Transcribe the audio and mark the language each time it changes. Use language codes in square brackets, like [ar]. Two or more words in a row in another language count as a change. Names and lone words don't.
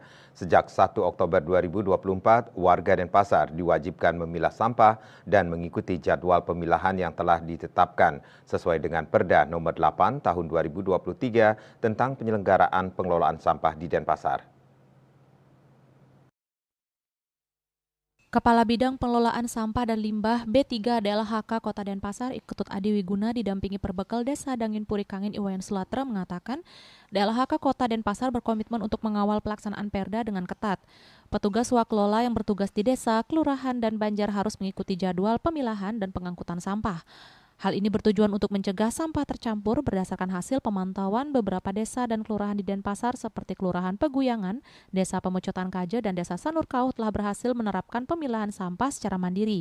[id] Sejak 1 Oktober 2024, warga Denpasar diwajibkan memilah sampah dan mengikuti jadwal pemilahan yang telah ditetapkan sesuai dengan Perda Nomor 8 Tahun 2023 tentang penyelenggaraan pengelolaan sampah di Denpasar. Kepala Bidang Pengelolaan Sampah dan Limbah B3 DLHK Kota Denpasar Iketut Adi Wiguna didampingi Perbekal Desa Dangin Purikangin Iwayan Sulatra mengatakan DLHK Kota Denpasar berkomitmen untuk mengawal pelaksanaan Perda dengan ketat. Petugas swakelola yang bertugas di desa, kelurahan, dan banjar harus mengikuti jadwal pemilahan dan pengangkutan sampah. Hal ini bertujuan untuk mencegah sampah tercampur berdasarkan hasil pemantauan beberapa desa dan kelurahan di Denpasar seperti Kelurahan Peguyangan, Desa Pemocotan Kaje, dan Desa Sanurkau telah berhasil menerapkan pemilahan sampah secara mandiri.